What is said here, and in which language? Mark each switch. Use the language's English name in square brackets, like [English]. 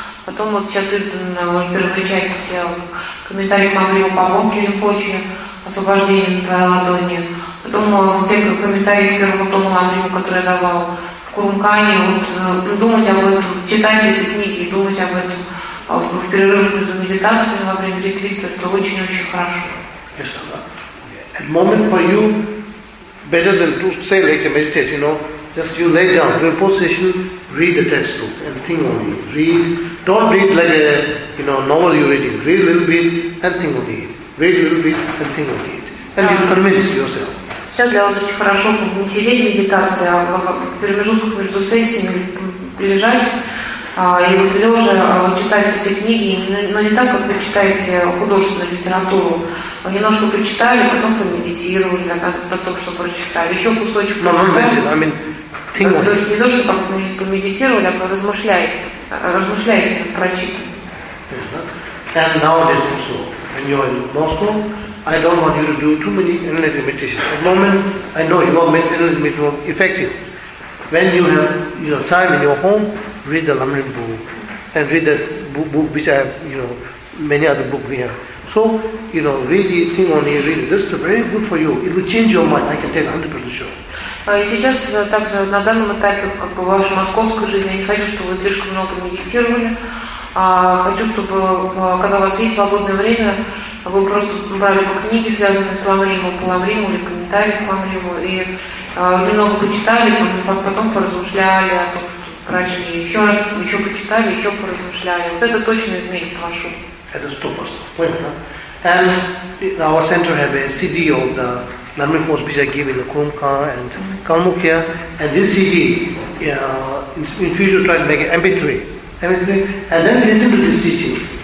[Russian] Потом вот сейчас издана первая часть, все комментарии к Ламриму Памонки Ринпочи, освобождение на твоей ладони. Потом те комментарии к первому тому Ламриму, который я давала в Курумкане, вот думать об этом, читать эти книги и думать об этом в перерыве между медитацией во время ретрита, это очень-очень хорошо. [English] At the moment for you, better than to say like to meditate, you know, just you lay down, during position, read the textbook and think on it. Read, don't read like a, you know, novel you're reading. Read a little bit and think on it. Read a little bit and think on it. And you convince yourself. [Russian] Все для вас очень хорошо, не сидеть в медитации, а в промежутках между сессиями лежать и вот лежа читать эти книги, но не так, как вы читаете художественную литературу. Вы немножко прочитали, потом помедитировали, на том, что прочитали. Еще кусочек прочитали. То есть не то, что помедитировали, а размышляете над прочитанным. [English] And nowadays also, when you are in Moscow, I don't want you to do too many analytic meditations. At the moment, I know you are making analytic meditation effective. When you have time in your home, read the Lamrim book. And read that book which I have, many other books we have. So, read it, think on it, read it. This is very good for you. It will change your mind, I can tell 100% sure. [Russian] И сейчас также на данном этапе вашей московской жизни, я не хочу, чтобы вы слишком много медитировали. Хочу, чтобы когда у вас есть свободное время, вы просто брали по книге, связанные с Ламримом, по Ламриму или комментарии к Ламриму, и немного почитали, потом поразмышляли о том, что прочли. Еще почитали, еще поразмышляли. Вот это точно изменит вашу. [English] At the stoppers, and our center have a CD of the Narmik was Bija gave in the Kumka and Kalmukya, and this CD in future tried to make it MP3, and then listen to this teaching.